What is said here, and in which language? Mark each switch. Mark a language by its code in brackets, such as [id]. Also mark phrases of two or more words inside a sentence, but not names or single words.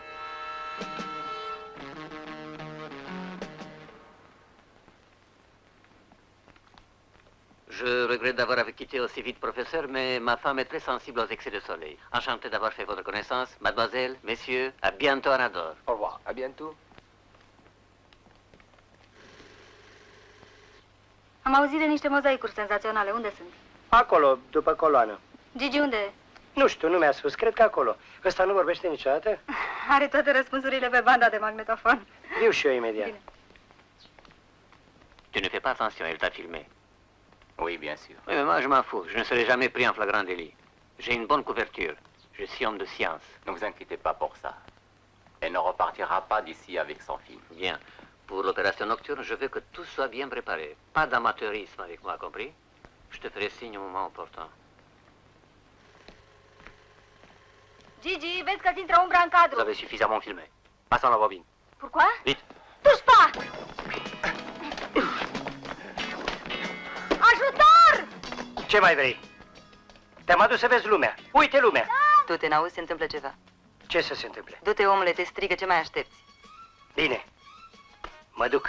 [fr] Je regrette d'avoir quitté aussi vite, professeur, mais ma femme est très sensible aux excès de soleil. Enchanté d'avoir fait votre connaissance. Mademoiselle, messieurs, à bientôt à Nador. Au revoir. À bientôt. [ro] Am auzit de niște mozaicuri senzaționale. Unde sunt? Acolo, după coloană. Gigi, unde e? Nu știu, nu mi-a spus. Cred că acolo. Ăsta nu vorbește niciodată? Are toate răspunsurile pe banda de magnetofon. Viu și eu imediat. Bine. [fr] Tu ne fais pas attention, elle t'a filmé. Oui, bien sûr. Oui, mais moi, je m'en fous. Je ne serai jamais pris en flagrant délit. J'ai une bonne couverture. Je suis homme de science. Ne vous inquiétez pas pour ça. Elle ne repartira pas d'ici avec son film. Bien. Pour l'opération nocturne, je veux que tout soit bien préparé. Pas d'amateurisme avec moi, compris? Je te ferai signe au moment opportun. [ro] Gigi, vezi că-ți intră umbra în cadru. [fr] Vous avez suffisamment filmé. Passons la bobine. Pourquoi? Vite. Touche pas! [ro] Ajutor! Ce mai vrei? Te-am adus să vezi lumea. Uite lumea. Du-te, n-auzi, se întâmplă ceva. Ce să se întâmple? Du-te, omule, te strică, ce mai aștepți? Bine. Mă duc.